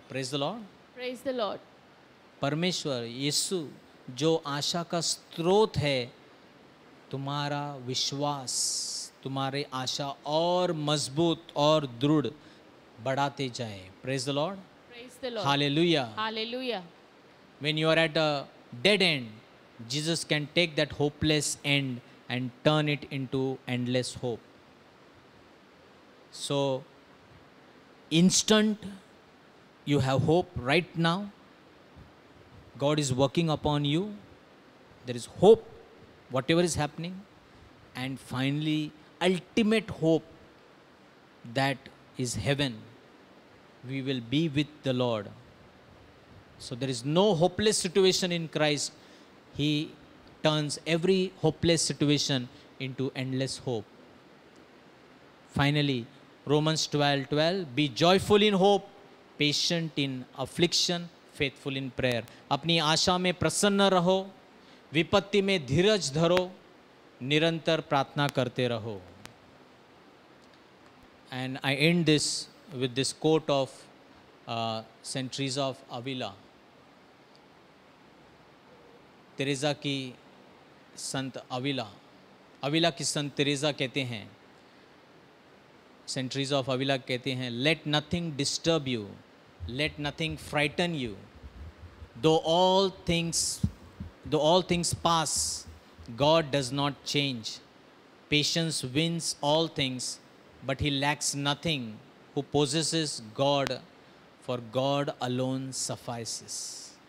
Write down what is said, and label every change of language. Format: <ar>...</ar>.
<en>Praise the Lord. Praise the Lord.</en> <hi>परमेश्वर यीशु जो आशा का स्रोत है, तुम्हारा विश्वास, तुम्हारे आशा और मजबूत और दृढ़ बढ़ाते जाए.</hi> <en>Praise the Lord. Praise the Lord. Hallelujah. Hallelujah. When you are at a dead end, Jesus can take that hopeless end and turn it into endless hope. So, instant, you have hope right now. God is working upon you. There is hope, whatever is happening. And finally, ultimate hope, that is heaven. We will be with the Lord. So there is no hopeless situation in Christ. He turns every hopeless situation into endless hope. Finally, Romans 12:12, be joyful in hope, patient in affliction, faithful in prayer.</en> <hi>अपनी आशा में प्रसन्न रहो, विपत्ति में धीरज धरो, निरंतर प्रार्थना करते रहो.</hi> <en>And I end this with this quote of Saint Teresa of Avila.</en> <hi>Teresa की संत अविला की संत तेरेसा कहते हैं,</hi> <en>Saint Teresa of Avila कहते हैं, let nothing disturb you, let nothing frighten you, though all things pass, God does not change, patience wins all things, but he lacks nothing who possesses God, for God alone suffices.</en>